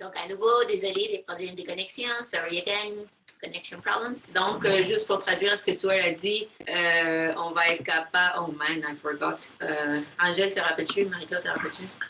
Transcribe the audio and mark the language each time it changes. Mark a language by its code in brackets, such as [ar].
[fr] donc, à nouveau, désolé des problèmes de connexion. [en] Sorry again, connection problems. [fr] Donc, juste pour traduire ce que Stuart a dit, on va être capable. [en] Oh man, I forgot. [fr] Angèle, te rappelles-tu? Marie-Claude, te rappelles-tu?